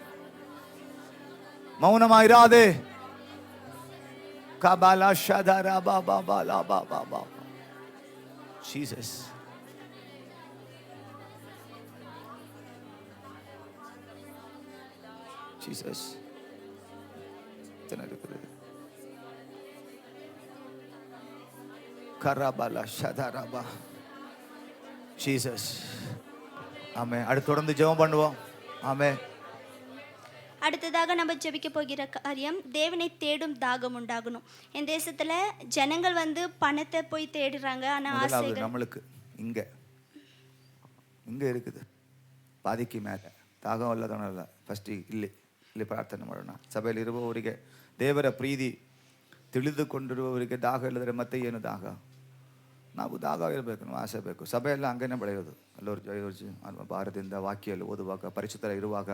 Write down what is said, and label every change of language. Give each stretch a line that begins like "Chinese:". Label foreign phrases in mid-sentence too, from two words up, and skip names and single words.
Kannada: ಮೌನವಾಗಿರಾದೆ. ಕಬಾಲ ಶದರ ಬಾಬಾ ಬಾಲಾ ಬಾಬಾ ಬಾಬಾ. ಜೀಸಸ್. ಜೀಸಸ್. கரபல ஷதரபா.
Tamil: ஜீசஸ். ஆமென். அடுத்து தொடர்ந்து ஜெபம் பண்ணுவோம். ஆமென். அடுத்ததாக நம்ம ஜெபிக்க போகிற காரியம், தேவனை தேடும் தாகம் உண்டாகணும். என் தேசத்துல ஜனங்கள் வந்து பணத்தை போய் தேடுறாங்க. ஆனா ஆசைகள் நம்மளுக்கு இங்க இருக்குது. பாதிக்கு மேல தாகம்
Kannada: ಇಲ್ಲದವನಲ್ಲ. ಫಸ್ಟ್ ಇಲ್ಲಿ ಪ್ರಾರ್ಥನೆ ಮಾಡೋಣ. ಸಭೆಯಲ್ಲಿ ಇರುವವರಿಗೆ ದೇವರ ಪ್ರೀತಿ ತಿಳಿದುಕೊಂಡಿರುವವರಿಗೆ ದಾಹ ಇಲ್ಲದ್ರೆ ಮತ್ತೆ ಏನು ದಾಹ? ನಾವು ದಾಹ ಇರಬೇಕು, ನಾವು ಆಸೆ ಬೇಕು. ಸಭೆಯೆಲ್ಲ ಹಂಗೇನೆ ಬೆಳೆಯೋದು. ಎಲ್ಲರೂ ಭಾರತದಿಂದ ವಾಕ್ಯಲ್ಲಿ ಓದುವಾಗ, ಪರಿಚಿತರ ಇರುವಾಗ.